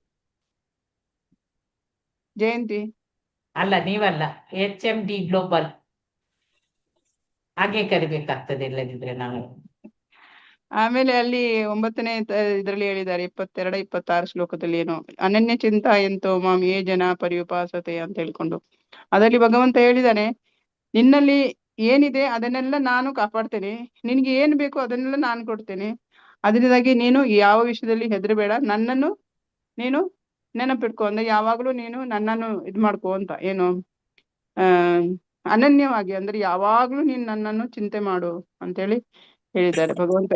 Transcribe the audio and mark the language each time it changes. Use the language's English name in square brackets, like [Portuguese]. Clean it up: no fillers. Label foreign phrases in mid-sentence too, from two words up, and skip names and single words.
[Kannada] ಜಯಂತಿ ಅಲ್ಲ, ನೀವಲ್ಲ, HMD ಗ್ಲೋಬಲ್ ಹಾಗೆ ಕರಿಬೇಕಾಗ್ತದೆ, ಇಲ್ಲದಿದ್ರೆ ನಾವು. ಆಮೇಲೆ ಅಲ್ಲಿ 9ನೇ ಇದರಲ್ಲಿ ಹೇಳಿದ್ದಾರೆ 22, 26 ಶ್ಲೋಕದಲ್ಲಿ ಏನು [Sanskrit] ಅನನ್ಯ ಚಿಂತಾ ಎಂತೋ ಮಾಂ ಯೇ ಜನ ಪರ್ಯುಪಾಸತೆ [Kannada] ಅಂತ ಹೇಳ್ಕೊಂಡು ಅದರಲ್ಲಿ ಭಗವಂತ ಹೇಳಿದಾನೆ, ನಿನ್ನಲ್ಲಿ ಏನಿದೆ ಅದನ್ನೆಲ್ಲ ನಾನು ಕಾಪಾಡ್ತೇನೆ, ನಿನ್ಗೆ ಏನ್ ಬೇಕು ಅದನ್ನೆಲ್ಲ ನಾನು ಕೊಡ್ತೇನೆ, ಅದರಿಂದಾಗಿ ನೀನು ಯಾವ ವಿಷಯದಲ್ಲಿ ಹೆದರಬೇಡ, ನನ್ನನ್ನು ನೀನು ನೆನಪಿಟ್ಕೊ ಅಂದ್ರೆ ಯಾವಾಗ್ಲೂ ನೀನು ನನ್ನನ್ನು ಇದ್ ಮಾಡ್ಕೋ ಅಂತ ಏನು ಅನನ್ಯವಾಗಿ ಅಂದ್ರೆ ಯಾವಾಗ್ಲೂ ನೀನ್ ನನ್ನನ್ನು ಚಿಂತೆ ಮಾಡು ಅಂತೇಳಿ ಹೇಳಿದ್ದಾರೆ ಭಗವಂತ.